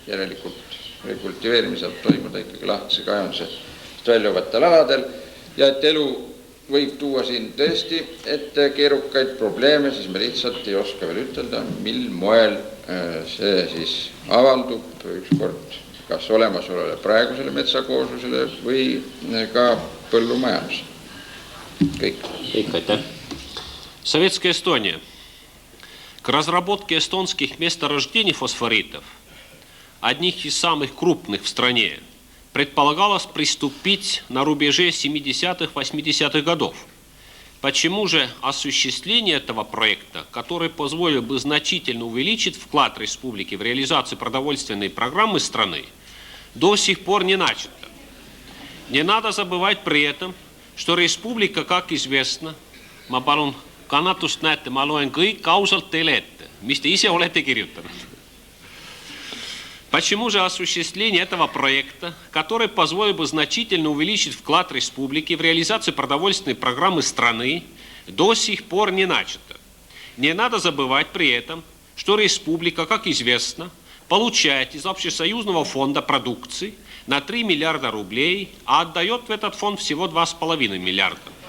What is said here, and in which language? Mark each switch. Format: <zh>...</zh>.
<et>Järelikult rekultiveerimine saab toimuda ikkagi lahtise kaevandusest väljuvatel aladel ja et elu võib tuua siin tõesti ette keerukaid probleeme, siis me lihtsalt ei oska veel ütelda, mil moel see siis avaldub ükskord kas olemasolevale praegusele metsakooslusele või ka põllumajandus. Kõik, aitäh.</et> <ru>Советская Эстония. К разработке эстонских месторождений фосфоритов, одних из самых крупных в стране, предполагалось приступить на рубеже 70-80-х годов. Почему же осуществление этого проекта, который позволил бы значительно увеличить вклад республики в реализацию продовольственной программы страны, до сих пор не начато? Не надо забывать при этом, что республика, как известно,</ru> <et>ma palun kannatust näete, ma loen kõik ausalt teile ette, mis te ise olete kirjutanud.</et> <ru>Почему же осуществление этого проекта, который позволил бы значительно увеличить вклад республики в реализацию продовольственной программы страны, до сих пор не начато? Не надо забывать при этом, что республика, как известно, получает из общесоюзного фонда продукции на 3 миллиарда рублей, а отдает в этот фонд всего 2,5 миллиарда.</ru>